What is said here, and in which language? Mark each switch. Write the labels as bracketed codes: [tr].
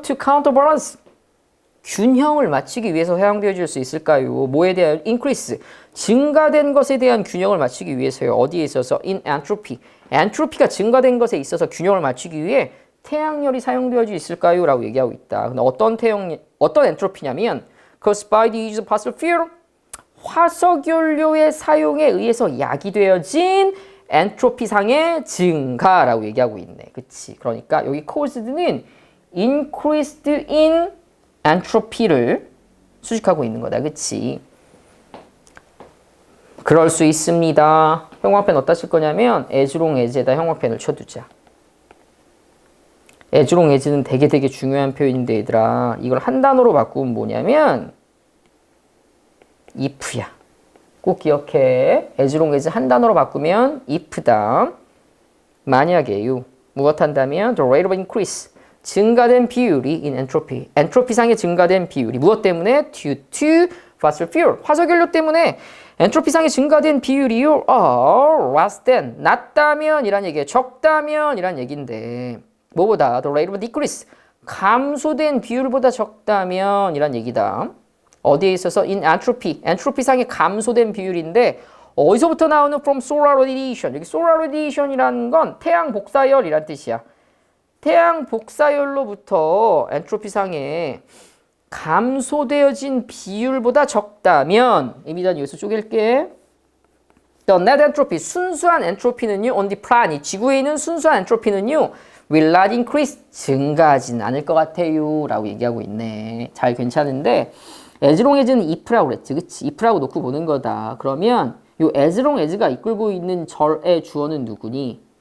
[en] To counterbalance. [ko] 균형을 맞추기 위해서 사용되어질 수 있을까요? 뭐에 대한 increase? 증가된 것에 대한 균형을 맞추기 위해서요. 어디에 있어서? [en] In entropy. [ko] 엔트로피가 증가된 것에 있어서 균형을 맞추기 위해 태양열이 사용되어질 수 있을까요? 라고 얘기하고 있다. 근데 어떤 엔트로피냐면 [en] caused by the use of fossil fuel. [ko] 화석연료의 사용에 의해서 야기되어진 엔트로피상의 증가라고 얘기하고 있네. 그치? 그러니까 여기 caused는 [en] increased in entropy [ko] 를 수식하고 있는 거다. 그치? 그럴 수 있습니다. 형광펜 어디다 칠 거냐면 aslong as에다 형광펜을 쳐두자. aslong as는 되게 중요한 표현인데 얘들아. 이걸 한 단어로 바꾸면 뭐냐면 if야. 꼭 기억해. aslong as 한 단어로 바꾸면 if다. 만약에요. 무엇 한다면 [en] the rate of increase. [ko] 증가된 비율이 in entropy. 엔트로피상의 증가된 비율이 무엇 때문에? [en] due to fossil fuel. [ko] 화석연료 때문에 엔트로피상의 증가된 비율이요. [en] less than. [ko] 낮다면 이란 얘기예요. 적다면 이란 얘기인데 뭐보다? [en] the rate of decrease. [ko] 감소된 비율보다 적다면 이란 얘기다. 어디에 있어서? [en] in entropy. [ko] 엔트로피상의 감소된 비율인데 어디서부터 나오는 [en] from solar radiation. [ko] 여기 solar radiation이라는 건 태양 복사열이란 뜻이야. 태양 복사열로부터 엔트로피상의 감소되어진 비율보다 적다면 입니다. 여기서 쪼갤게. [en] The net entropy, [ko] 순수한 엔트로피는요. [en] on the planet, [ko] 지구에 있는 순수한 엔트로피는요. [en] will not increase, [ko] 증가하진 않을 것 같아요. 라고 얘기하고 있네. 잘 괜찮은데 as long as는 if라고 그랬지. 그치? if라고 놓고 보는 거다. 그러면 요 as long as가 이끌고 있는 절의 주어는 누구니?